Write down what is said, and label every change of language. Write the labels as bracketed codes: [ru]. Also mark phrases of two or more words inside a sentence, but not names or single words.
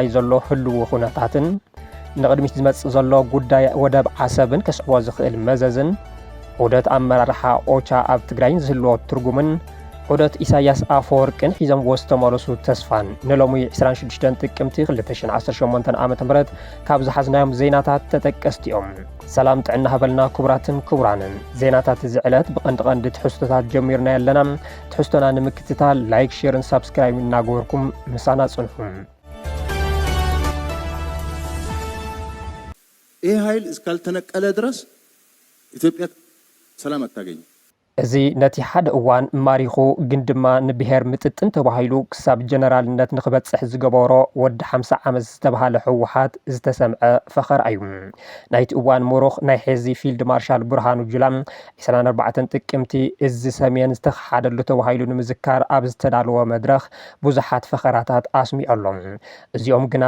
[ti] ዘሎ ህልው ኩነታትን ንቅድሚት ዝመጽእ ዘሎ ጉዳይ ወደብ ዓሰብን ከስዕቦ ዝኽእል መዘዝን ዑደት ኣመራርሓ ኦቻ ኣብ ትግራይን ዝህልዎ ትርጉምን ዑደት ኢሳያስ ኣፈወርቅን ሒዞም ዝተመለሱ ተስፋን ንሎሚ 26 ጥቅምቲ 2018 ዓ.ም ካብ ዝሓዝናዮም ዜናታት ተጠቀስቲ እዮም። ሰላም ጥዕና ሃበልና ክቡራትን ክቡራንን ዜናታት እዚ ዕለት ብቐንዲ ትሕዝቶታት ጀሚርና ኣለና። ትሕዝቶና ንምክትታል ላይክ ሼርን ሰብስክራይብ እናገበርኩም ምሳና ጽንሑ። [am] ይህ ኃይል እስካልተነቀለ ድረስ ኢትዮጵያ ሰላም አታገኝ። [ti] እዚ ነቲ ሓደ እዋን ማሪኹ ግን ድማ ንብሔር ምጥጥን ተባሂሉ ክሳብ ጀነራልነት ንኽበጽሕ ዝገበሮ ወዲ 50 ዓመት ዝተባሃለ ሕወሓት ዝተሰምዐ ፈኸር እዩ። ናይቲ እዋን ምሩኽ ናይ ሕዚ ፊልድ ማርሻል ብርሃኑ ጁላ 24 ጥቅምቲ እዚ ሰሜን ዝተሓደሉ ተባሂሉ ንምዝካር ኣብ ዝተዳለወ መድረኽ ብዙሓት ፈኸራታት ኣስሚዖሎም። እዚኦም ግና